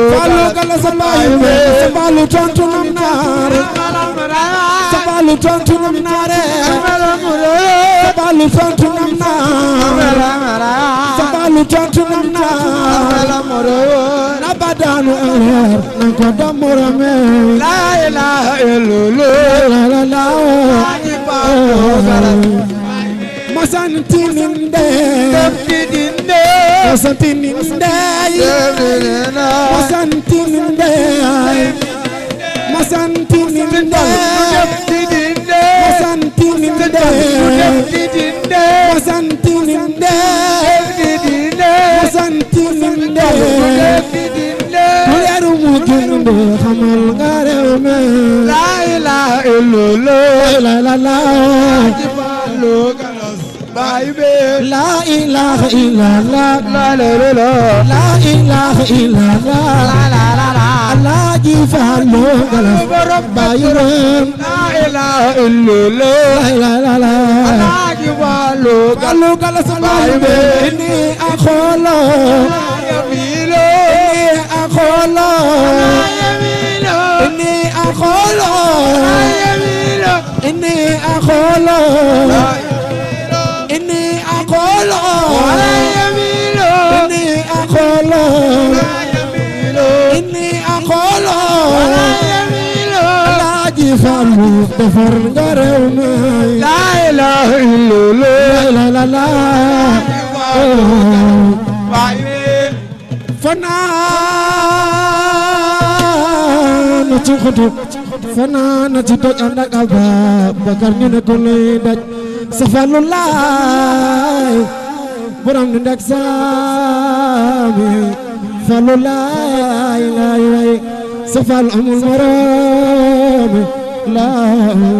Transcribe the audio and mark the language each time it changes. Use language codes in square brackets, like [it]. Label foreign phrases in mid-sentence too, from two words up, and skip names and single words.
[wo] Faalu Galas Baay Mbeen sa Faalu tontu nam naar sa Faalu tontu nam naar sa Faalu tontu nam naar sa Faalu tontu nam naar na ba daanu ak leer nan ko damorome [ar] لا إله إلا الله la la la [wo] Laaji Faalu Galas masanti ninde dinde masanti ninde masanti ninde masanti ninde masanti ninde masanti ninde masanti ninde leeru mu gënde xamal nga réew mi [ar] لا إله إلا الله la la la [wo] Faalu Galas Baay Mbeen [ar] لا إله إلا الله لا إله لا إله إلا الله Alaaji Faalu Galas Baay Mbeen لا إله إلا الله la la la [wo] Laaji Faalu Faalu Galas Baay Mbeen ni akholo yamilo ni akholo ni akholo yamilo ni akholo ni akholo yamilo ni akholo yamilo ni akholo yamilo Alaaji Faalu defar nga réew mi [ar] لا إله إلا الله la la la [wo] Baay Mbeen fanaan ci xutu fanaan ci doj ànd ak Abubakar ñu ne ko luy daj sa Faalu laay borom ñu ndek saami Faalu laay laay laay sa Faalu amul morom laa